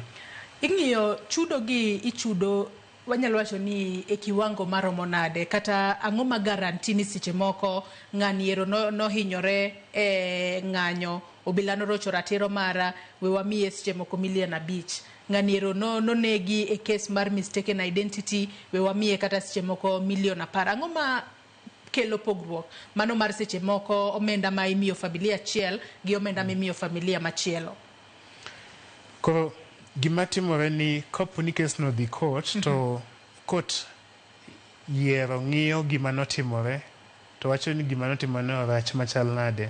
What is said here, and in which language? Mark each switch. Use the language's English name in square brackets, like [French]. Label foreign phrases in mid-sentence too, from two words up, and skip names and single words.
[Luo (Kenya and Tanzania)] Ing'iyo chudo gi ichudo, wanyalo wacho ni e kiwango maromo nade, kata ang'o ma garanti ni seche moko ng'ani ero nohinyore e ng'anyo, obila norocho ratiro mara, we wamiye seche moko $1,500,000. Ng'ani ero nonegi e case mar [English] mistaken identity, [Luo (Kenya and Tanzania)] we wamiye kata seche moko $1,10,000. Ang'o ma kelo pogruok mano mar seche moko omenda ma imiyo familia achiel gi omenda ma imiyo familia machielo? Koro gima timore ni kopo ni kes no dhi court, to court yiero ng'iyo gima notimore, to wacho ni gima notimore ne orach machal nade.